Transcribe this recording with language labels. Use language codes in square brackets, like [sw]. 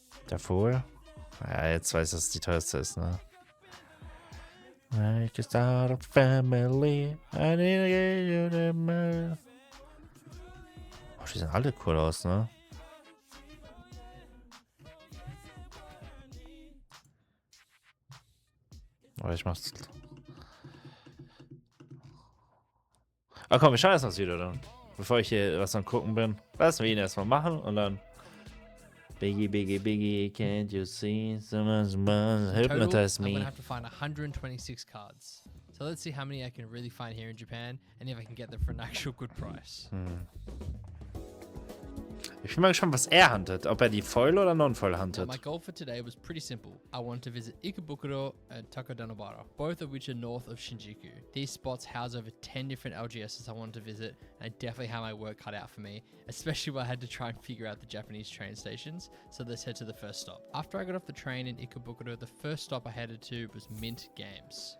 [de] Der Vogel. Ja, jetzt weiß ich, dass es die teuerste ist, ne? [en] I can start a family. I need to get you the money. [de] Oh, die sehen alle cool aus, ne? Aber ich mach's. Ah komm, wir schauen erst mal das Video dann. Bevor ich hier was am gucken bin. Lassen wir ihn erstmal machen und dann. [en] Biggie, biggie, biggie, can't you see so much money? Hypnotize I'm me. gonna have to find 126 cards. So let's see how many I can really find here in Japan and if I can get them for an actual good price. [de] Ich bin mal gespannt, was er huntet. Ob er die Foil oder Non-Foil [en] Now, [de] huntet. [en] my goal for today was pretty simple. I wanted to visit Ikebukuro and Takadanobara, both of which are north of Shinjuku. These spots house over 10 different LGSs I wanted to visit, and I definitely had my work cut out for me, especially when I had to try and figure out the Japanese train stations. So let's head to the first stop. After I got off the train in Ikebukuro, the first stop I headed to was Mint Games.